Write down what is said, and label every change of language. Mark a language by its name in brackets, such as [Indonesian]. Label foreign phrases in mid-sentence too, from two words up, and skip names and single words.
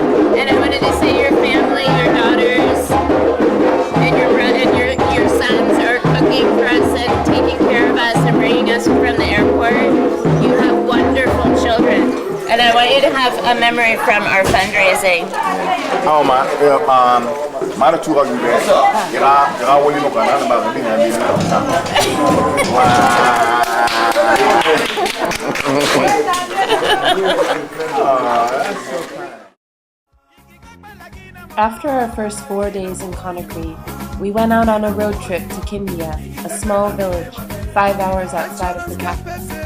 [English] And I wanted to say your family, your daughters, and your sons are cooking for us and taking care of us and bringing us from the airport. You have wonderful children. And I want you to have a memory from our fundraising. Oh my, [Indonesian] mana tu lagi deh. Kira wali no kana na ba ni [English] After our first 4 days in Conakry, we went out on a road trip to Guinea, a small village 5 hours outside of the capital.